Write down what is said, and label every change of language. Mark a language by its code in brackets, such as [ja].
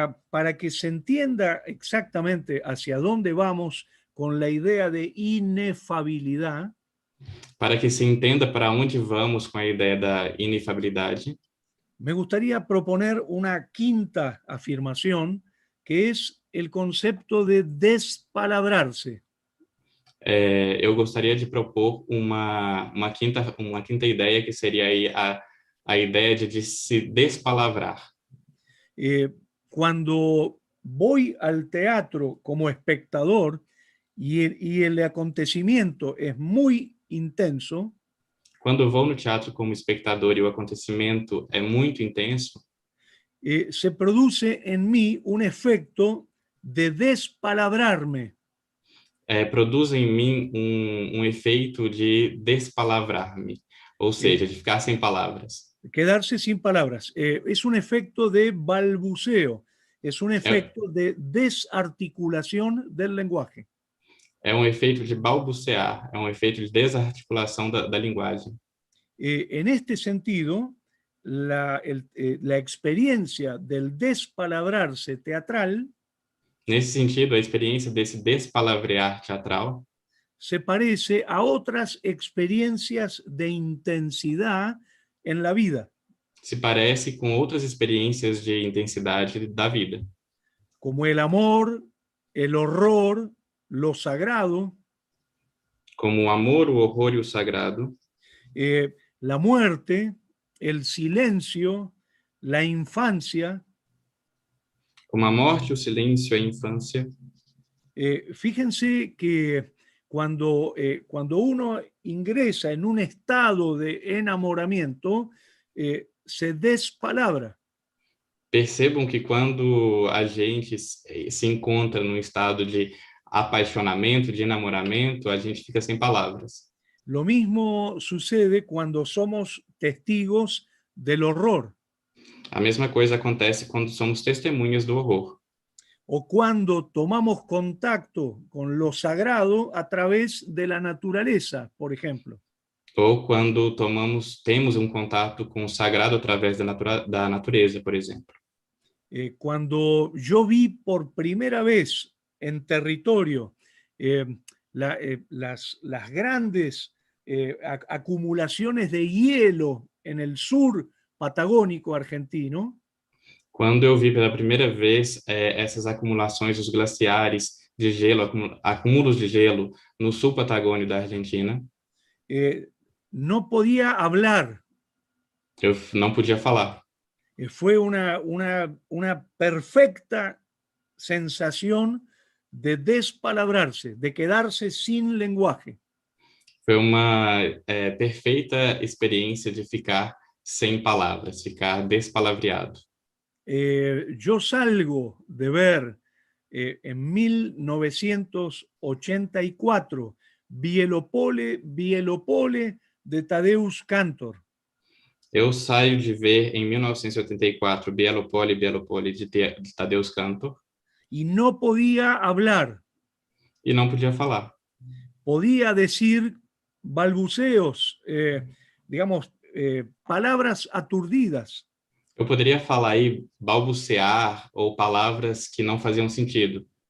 [es] Para que se entienda exactamente hacia dónde vamos con la idea de inefabilidad, [pt] Para que se entenda para onde vamos com a ideia da inefabilidade, [es] me gustaría proponer una quinta afirmación, que es el concepto de despalabrarse. [pt] eu gostaria de propor uma quinta ideia, que seria aí a ideia de se despalavrar. [es] Cuando voy al teatro como espectador y el acontecimiento es muy intenso, [pt] Quando eu vou no teatro como espectador e o acontecimento é muito intenso, [es] se produce en mí un efecto de despalabrarme. [pt] produz em mim efeito de despalavrar-me, ou seja, de ficar sem palavras. [es] Quedarse sin palabras. Es un efecto de balbuceo, es un efecto de desarticulación del lenguaje. [pt] É efeito de balbuciar, é efeito de desarticulação da linguagem. [es] En este sentido, la experiencia del despalabrarse teatral [pt] Nesse sentido, a experiência desse despalavrear teatral [es] se parece a otras experiencias de intensidad en la vida, [pt] se parece com outras experiências de intensidade da vida, [es] como el amor, el horror, lo sagrado, [pt] como o amor, o horror e o sagrado, [es] la muerte, el silencio, la infancia. [pt] como a morte, o silêncio e a infância. [es] Fíjense que cuando uno ingresa en un estado de enamoramiento, se despalabra. [pt] Percebam que quando a gente se encontra num estado de apaixonamento, de enamoramento, a gente fica sem palavras. [es] Lo mismo sucede cuando somos testigos del horror. [pt] A mesma coisa acontece quando somos testemunhas do horror. [es] O cuando tomamos contacto con lo sagrado a través de la naturaleza, por ejemplo. [pt] Ou quando temos contato com o sagrado através da natureza, por exemplo. [es] Cuando yo vi por primera vez en territorio las grandes acumulaciones de hielo en el sur patagónico argentino, [pt] Quando eu vi pela primeira vez essas acumulações dos glaciares de gelo, acúmulos de gelo no sul patagônio da Argentina, [es] no podía hablar. [pt] Eu não podia falar. [es] Fue una perfecta sensación de despalabrarse, de quedarse sin lenguaje. [pt] Foi uma perfeita experiência de ficar sem palavras, ficar despalavreado. [es] Yo salgo de ver en 1984 Bielopole de Tadeusz Kantor. [pt] Eu saio de ver em 1984 Bielopole de Tadeusz Kantor. [es] Y no podía hablar. [pt] E não podia falar. [es] Podía decir balbuceos, digamos, palabras aturdidas. [pt] Eu poderia falar aí, balbucear, ou palavras que não faziam sentido.